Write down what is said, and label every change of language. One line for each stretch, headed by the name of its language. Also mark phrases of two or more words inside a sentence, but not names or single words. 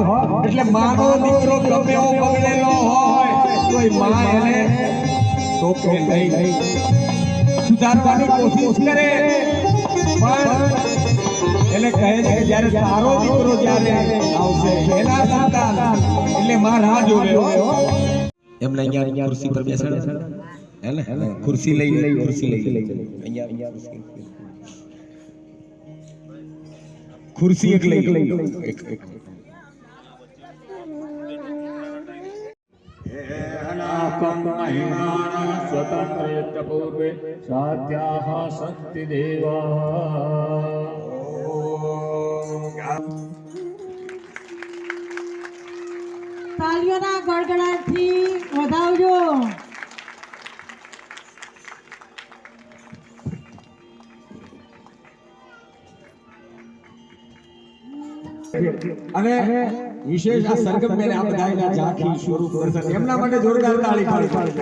Gujarati: એટલે માનો દીકરો ગમે એવો બગડેલો હોય તો એ માં એને ટોકે નહીં, સુધારવાની કોશિશ કરે, પણ એને કહે છે કે જ્યારે તારો દીકરો જ્યારે આવશે એના સંતાન, એટલે માં રાહ જોવે. એમને અહીંયા ખુરશી પર બેસાડે હે ને, ખુરશી લઈ અહીંયા ખુરશી એક લઈ લો.
Sanskrit: स्वतंत्र पूर्वे साध्याः सन्ति देवाः.
Gujarati: તાલીઓના ગડગડાટથી વધાવજો. અને વિશેષ આ સરગમ બેન આ બધાયના ઝાંખી સ્વરૂપ દર્શન એમના માટે જોરદાર તાળી પાડજો.